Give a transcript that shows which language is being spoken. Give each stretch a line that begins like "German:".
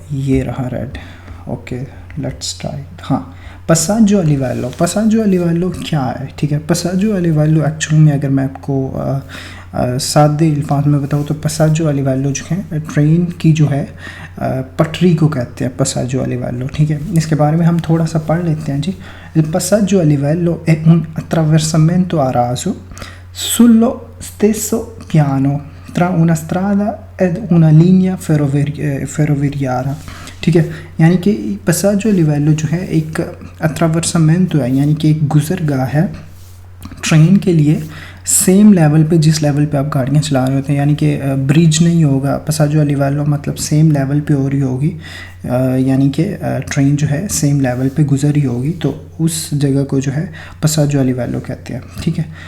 Hindi: ये रहा red,
English: Okay let's try.
Hindi: हाँ, पसाggio a livello, पसाggio a livello क्या है, ठीक है। पसाggio a livello एक्चुअल में अगर मैं आपको सादे अल्फाज में बताऊँ तो पसाggio a livello जो है ट्रेन की जो है पटरी को कहते हैं पसाggio a livello, ठीक है। इसके बारे में हम थोड़ा सा पढ़ लेते हैं जी।
Italian: Il passaggio a livello è un attraversamento a raso sullo stesso piano tra una strada ed una linea ferroviaria,
Hindi: ठीक है। यानी कि पसाggio a livello जो है एक attraversamento है, यानी कि एक गुजरगाह है ट्रेन के लिए सेम लेवल पे जिस लेवल पे आप गाड़ियाँ चला रहे होते हैं, यानी कि ब्रिज नहीं होगा। पसाggio a livello मतलब सेम लेवल पे हो रही होगी, यानी कि ट्रेन जो है सेम लेवल पे गुजर रही होगी, तो उस जगह को जो है पसाggio a livello कहते हैं, ठीक है।